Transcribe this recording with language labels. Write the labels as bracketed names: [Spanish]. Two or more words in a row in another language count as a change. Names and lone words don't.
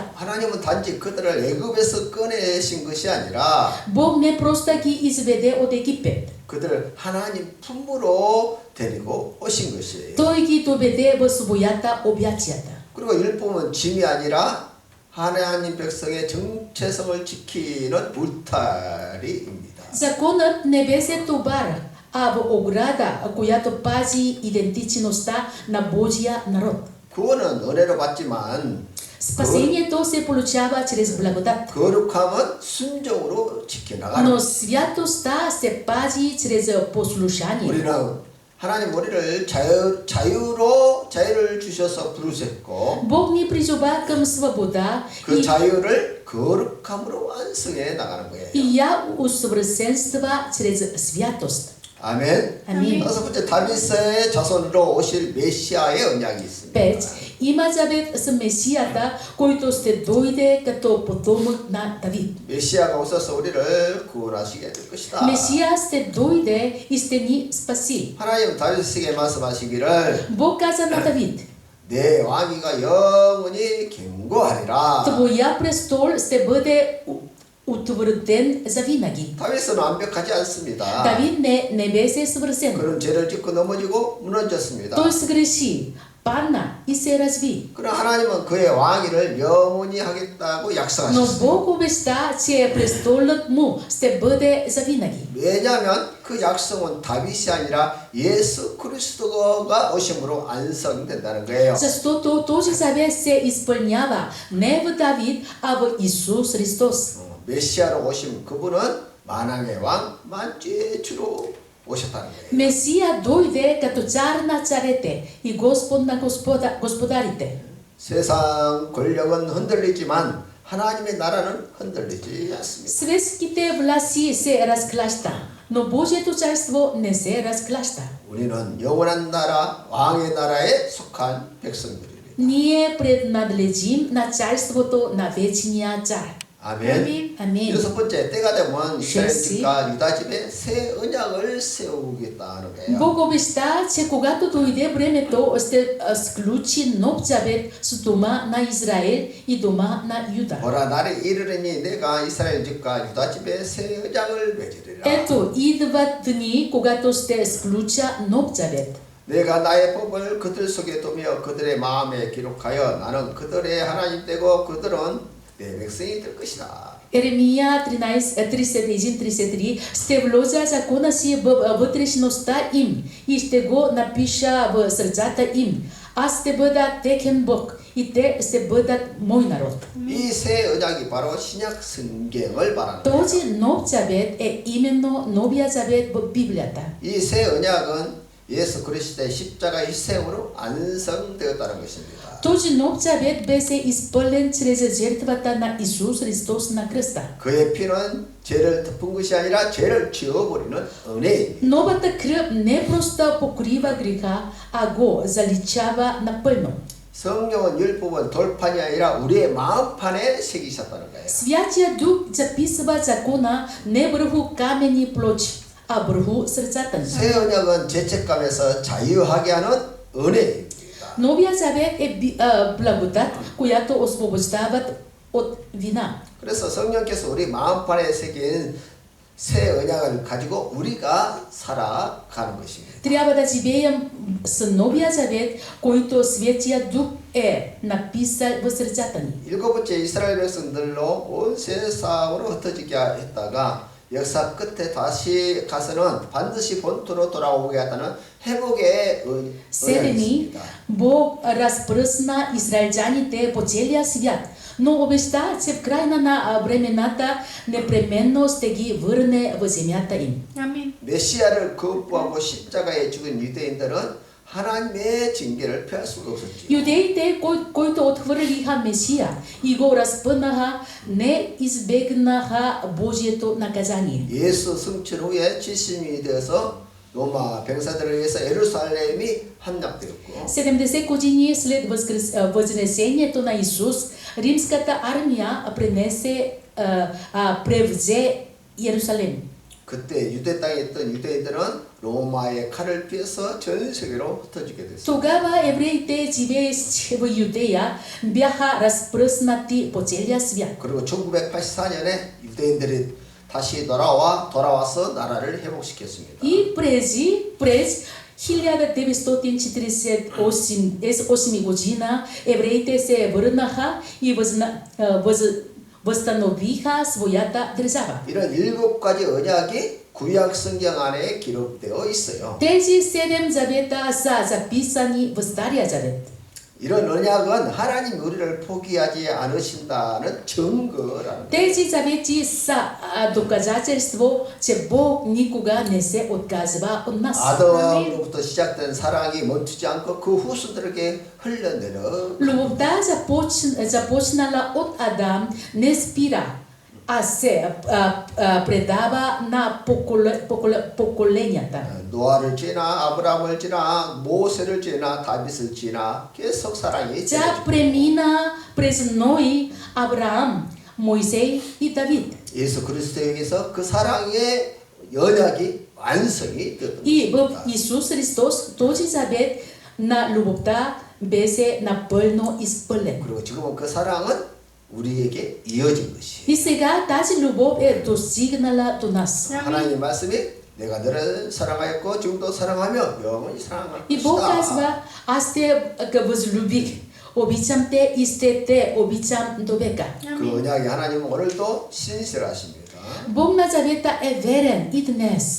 [Korean] 하나님은 단지 그들을 애굽에서 꺼내신 것이 아니라 [Bulgarian] Бог не просто ги изведе от Египет. [Korean] 그들을 하나님 품으로 데리고 오신 것이에요. [Bulgarian] Той ги доведе в своята обятията. [Korean] 그리고 율법은 짐이 아니라 하나님 백성의 정체성을 지키는 울타리입니다. [Bulgarian] Законът не беше товар, а в ограда, която пази идентичността на Божия народ. [Korean] 구원은 은혜로 받지만 [Bulgarian] Спасението се получава чрез благодат. [Korean] 거룩함은 순종으로 지켜나가는 [Bulgarian] Но [Korean] 것입니다. [Bulgarian] святостта се пази чрез послушание. [Korean] 우리는 하나님 우리를 자유를 주셔서 부르셨고 [Bulgarian] Бог ни призова към свобода [Korean] 그 자유를 거룩함으로 완성해 나가는 거예요. [Bulgarian] и я усъвършенства чрез святост. [Korean] 아멘. [Bulgarian] Амин. [Korean] 다섯 번째 다윗의 자손으로 오실 메시아의 언약이 있습니다. [Bulgarian] 5. Има завет с Месията, който ще дойде като потомък на Давид. [Korean] 메시아가 오셔서 우리를 구원하시게 될 것이다. [Bulgarian] Месия ще дойде и ще ни спаси. [Korean] 하나님 다윗에게 말씀하시기를 [Bulgarian] Бог каза на Давид: [Korean] 내 왕위가 영원히 견고하리라. [Bulgarian] твоя престол ще бъде утвърден завинаги. [Korean] 다윗은 완벽하지 않습니다. [Bulgarian] Давид не беше съвършен. [Korean] 그는 죄를 짓고 넘어지고 무너졌습니다. [Bulgarian] Той сгреши, падна и се разви. [Korean] 그러나 하나님은 그의 왕위를 영원히 하겠다고 [Bulgarian] Но [Korean] 약속하셨습니다. [Bulgarian] Бог обеща, че престолът му ще бъде завинаги. [Korean] 왜냐하면 그 약속은 다윗이 아니라 예수 그리스도가 오심으로 완성된다는 거예요. [Bulgarian] Защото този завет се изпълнява не в Давид, а в Исус Христос. [Korean] 메시아로 오신 그분은 만왕의 왕 만주의 주로 오셨다는 거예요. [Bulgarian] Месия дойде като цар на царете и Господ на господарите. [Korean] 세상 권력은 흔들리지만 하나님의 나라는 흔들리지 않습니다. [Bulgarian] Светските власти се разклаща, но Божието царство не се разклаща. [Korean] 우리는 영원한 나라 왕의 나라에 속한 백성들입니다. [Bulgarian] Ние принадлежим на царството на вечния цар. [Korean] 아멘. 아멘. 여섯 번째, 때가 되면 이스라엘 시. 집과 유다 집에 새 언약을 세우겠다는 거예요. [Bulgarian] Бог обеща, че когато дойде времето, ще сключи нов завет с дома на Израел и дома на Юда. [Korean] 보라, 날이 이르리니 내가 이스라엘 집과 유다 집에 새 언약을 맺으리라. [Bulgarian] Ето, идват дни, когато ще сключа нов завет. [Korean] 내가 나의 법을 그들 속에 두며 그들의 마음에 기록하여 나는 그들의 하나님 되고 그들은 내 백성이 될 것이다. [Bulgarian] Еремия 31-33 ще вложа закона си в вътрешността им и ще го напиша в сърцата им. Аз ще бъда техен Бог и те ще бъдат мой народ. [Korean] 이 새 언약이 바로 신약 성경을 말하는 거예요. [Bulgarian] Този нов завет е именно новия завет в Библията. [Korean] 이 새 언약은 예수 그리스도의 십자가 희생으로 완성되었다는 것입니다. [Bulgarian] Този нов завет беше изпълнен чрез жертвата на Исус Христос на кръста. [Korean] 그의 피는 죄를 덮은 것이 아니라 죄를 지워버리는 은혜입니다. [Bulgarian] Новата кръв не просто покрива греха, а го заличава напълно. [Korean] 성령은 율법은 돌판이 아니라 우리의 마음판에 새기셨다는 거예요. [Bulgarian] Святия Дух записва закона не върху камени плочи, а върху сърцата ни. [Korean] 새 언약은 죄책감에서 자유하게 하는 은혜입니다. [Bulgarian] Новия завет е благодат, която освобождават от вина. [Korean] 그래서 성령께서 우리 마음판에 새긴 새 언약을 가지고 우리가 살아가는 것입니다. [Bulgarian] Трябва да живеем с новия завет, който Светия Дух е написал в сърцата ни. [Korean] 일곱 번째, 이스라엘 백성들로 온 세상으로 흩어지게 했다가 역사 끝에 다시 가서는 반드시 본토로 돌아오게 하다는 회복의 언약이 [Bulgarian] Седеми, [Korean] 있습니다. [Bulgarian] Бог разпръсна израелтяните по целия свят, но обеща, че в края на времената непременно ще ги върне в земята им. Амин. [Korean] 메시아를 거부하고 십자가에 죽은 유대인들은 하나님의 징계를 피할 수가 없었죠. [Bulgarian] Юдеите, които отхвърлиха Месия и го разпънаха, не избегнаха Божието наказание. [Korean] 예수 승천 후에 70년이 되어서 로마 병사들에 의해서 예루살렘이 함락되었고 [Bulgarian] 70 години след възнесението на Исус, римската армия превзе Иерусалим. [Korean] 그때 유대 땅에 있던 유대인들은 로마의 칼을 피해서 전 세계로 흩어지게 됐습니다. [Bulgarian] Тогава евреите, живеещи в Юдея, бяха разпръснати по целия свят. [Korean] 그리고 1984년에 유대인들이 다시 돌아와서 나라를 회복시켰습니다. [Bulgarian] И през 1948 година евреите се върнаха и възстановиха своята държава. [Korean] 이런 7가지 언약이 구약 성경 안에 기록되어 있어요. [Bulgarian] Тези 7 завета са записани в Стария завет. [Korean] 이런 언약은 하나님 우리를 포기하지 않으신다는 증거라는 [Bulgarian] Тези завети са доказателство, че Бог никога не се отказва от нас. [Korean] 아담으로부터 시작된 사랑이 멈추지 않고 그 후손들에게 흘러내려 [Bulgarian] Любовта започнала от Адам не спира, а се предава на поколенията. [Korean] 노아를 지나 아브라함을 지나 모세를 지나 다윗을 지나 계속 사랑이 [Bulgarian] Тя премина през Ной, Авраам, Мойсей и Давид. [Korean] 예수 그리스도에게서 그 사랑의 언약이 완성이 되었던 [Bulgarian] И в [Korean] 것입니다. [Bulgarian] Исус Христос този завет на любовта беше напълно изпълнен. [Korean] 그리고 지금은 그 사랑은 우리에게 이어진 것이. [Bulgarian] И сега тази любов е достигнала до нас. [Korean] 하나님 말씀이 내가 너를 사랑하였고 지금도 사랑하며 영원히 사랑할 [Bulgarian] И Бог [Korean] 것이다. [Bulgarian] казва, аз те възлюбих, обичам те и ще те обичам до века. [Korean] 그 언약이 하나님은 오늘도 신실하십니다. [Bulgarian] Бог на завета е верен и днес.